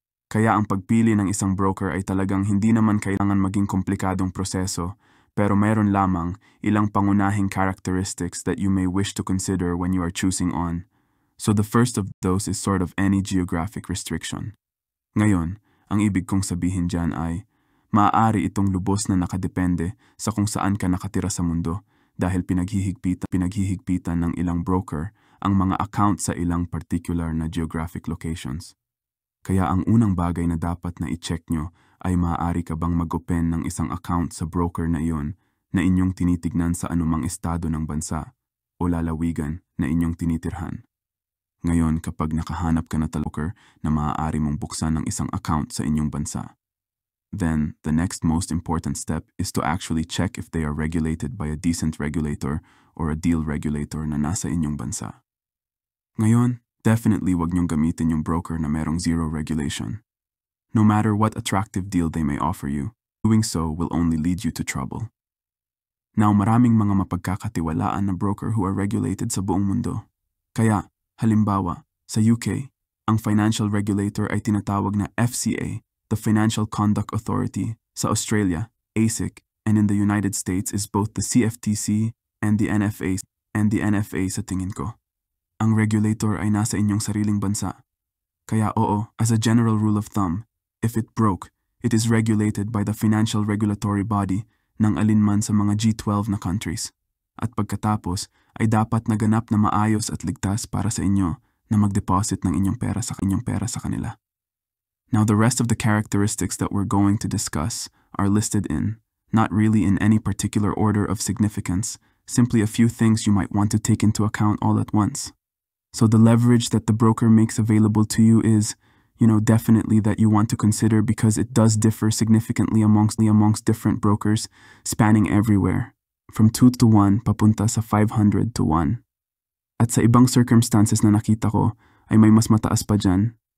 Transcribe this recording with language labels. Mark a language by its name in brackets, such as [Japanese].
[Filipino] Kaya ang pagpili ng isang broker ay talagang hindi naman kailangan maging komplikadong proseso, pero mayroon lamang ilang pangunahing characteristics [English] that you may wish to consider when you are choosing on. So the first of those is sort of any geographic restriction. [Filipino] Ngayon, ang ibig kong sabihin dyan ay, maaari itong lubos na nakadepende sa kung saan ka nakatira sa mundo dahil pinaghihigpitan ng ilang broker ang mga account sa ilang particular na geographic locations. Kaya ang unang bagay na dapat na i-check nyo ay maaari ka bang mag-open ng isang account sa broker na iyon na inyong tinitignan sa anumang estado ng bansa o lalawigan na inyong tinitirhan. Ngayon, kapag nakahanap ka na broker na maaari mong buksan ng isang account sa inyong bansa, [English] then the next most important step is to actually check if they are regulated by a decent regulator or a deal regulator [Filipino] na nasa inyong bansa. Ngayon, definitely wag niyong gamitin yung broker na merong zero regulation. [English] No matter what attractive deal they may offer you, doing so will only lead you to trouble. [Filipino] Now, maraming mga mapagkakatiwalaan na broker [English] who are regulated [Filipino] sa buong mundo. Kaya, halimbawa, sa UK, ang financial regulator ay tinatawag na FCA, the Financial Conduct Authority. [English] Sa Australia, ASIC, and in the United States is both the CFTC and the NFA. [Filipino] Sa tingin ko, ang regulator ay nasa inyong sariling bansa. Kaya oo, [English] as a general rule of thumb, if it broke, it is regulated by the financial regulatory body [Filipino] ng alinman sa mga G12 na [English] countries. [Filipino] At pagkatapos, ay dapat naganap na maayos at ligtas para sa inyo na mag-deposit ng inyong pera sa kanila. [English] Now the rest of the characteristics that we're going to discuss are listed in, not really in any particular order of significance, simply a few things you might want to take into account all at once. So the leverage that the broker makes available to you is, definitely that you want to consider because it does differ significantly amongst different brokers, spanning everywhere, from 2 to 1 [Filipino] papunta sa [English] 500 to 1. [Filipino] At sa ibang circumstances na nakita ko, ay may mas mataas pa dyan.